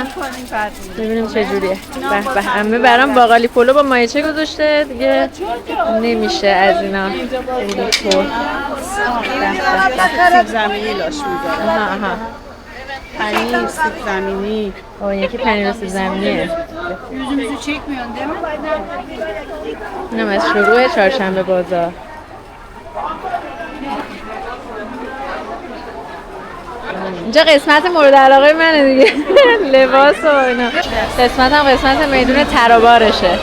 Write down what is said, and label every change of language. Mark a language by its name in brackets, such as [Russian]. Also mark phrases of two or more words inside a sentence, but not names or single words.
[Persian] ببینیم چه جوریه. به به عمه برام باقالی پلو با مایچه گذاشته دیگه نمیشه از اینا. سیب زمینی لاش میذاره. پنیر، سیب زمینی. یکی پنیر و سیب زمینیه. [Turkish] Yüzümüzü çekmiyorsun değil mi? [Persian] اینم از شروع چهارشنبه بازار. اینجا قسمت مورد علاقه منه دیگه. لباس و اینا. قسمت هم قسمت میدون ترابارشه.